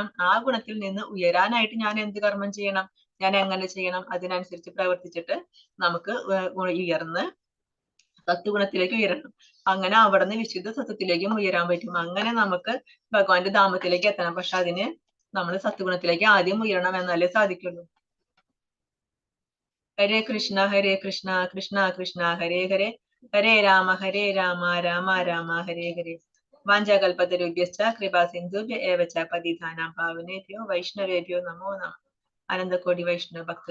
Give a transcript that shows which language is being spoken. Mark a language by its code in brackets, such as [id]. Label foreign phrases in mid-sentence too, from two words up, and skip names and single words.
[ml] ആ ഗുണത്തിൽ നിന്ന് ഉയരാനായിട്ട് ഞാൻ എന്ത് കർമ്മം ചെയ്യണം, ഞാൻ എങ്ങനെ ചെയ്യണം, അതിനനുസരിച്ച് പ്രവർത്തിച്ചിട്ട് നമുക്ക് ഉയർന്ന് സത്വഗുണത്തിലേക്ക് ഉയരണം. അങ്ങനെ അവിടെ നിന്ന് വിശുദ്ധ സത്വത്തിലേക്കും ഉയരാൻ പറ്റും. അങ്ങനെ നമുക്ക് ഭഗവാന്റെ ധാമത്തിലേക്ക് എത്തണം. പക്ഷെ അതിന് നമ്മൾ സത്വഗുണത്തിലേക്ക് ആദ്യം ഉയരണം, എന്നാലേ സാധിക്കുള്ളൂ. [sa] ഹരേ കൃഷ്ണ കൃഷ്ണ കൃഷ്ണ ഹരേ ഹരേ, ഹരേ രാമ രാമ രാമ ഹരേ ഹരേ. വാഞ്ചാകൽപതരുഭ്യശ്ച കൃപാ സിന്ധുഭ്യ ഏവ ച പതിതാനാം പാവനേഭ്യോ വൈഷ്ണവേഭ്യോ നമോ നമഃ. അനന്തകോടി വൈഷ്ണവ ഭക്ത